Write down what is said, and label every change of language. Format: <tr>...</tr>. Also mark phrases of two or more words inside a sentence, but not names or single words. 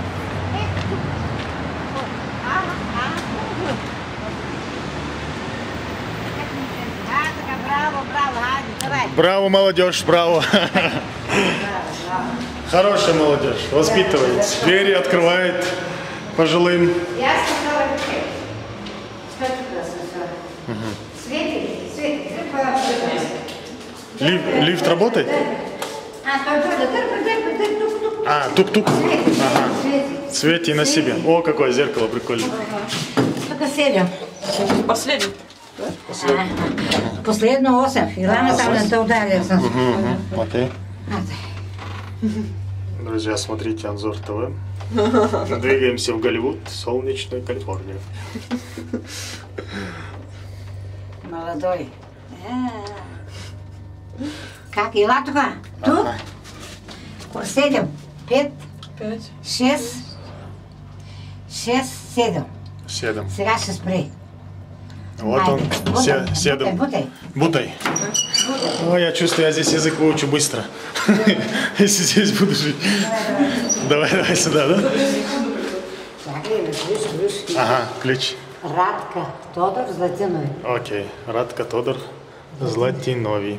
<ru>Браво, молодежь, браво. Хорошая молодежь, воспитывает, двери открывает пожилым. Лифт работает? Тук-тук. Ага. Свети на себе. О, какое зеркало прикольное. Последний. Последно 8. И рано там это ударился. Окей. Друзья, смотрите Анзор ТВ. Двигаемся в Голливуд, солнечную Калифорнию. Молодой. Как и латуха? Тут? 7, 5, 6, 7. 7.</ru> <bg>Сега ще спре.</bg> <ru>Вот он, 7. Бутай. О, я чувствую, я здесь язык выучу быстро. Если здесь буду жить. Давай сюда, да? Ключ. Ага, ключ. Радка Тодор Златиновий. Окей, Радка Тодор Златиновий.</ru>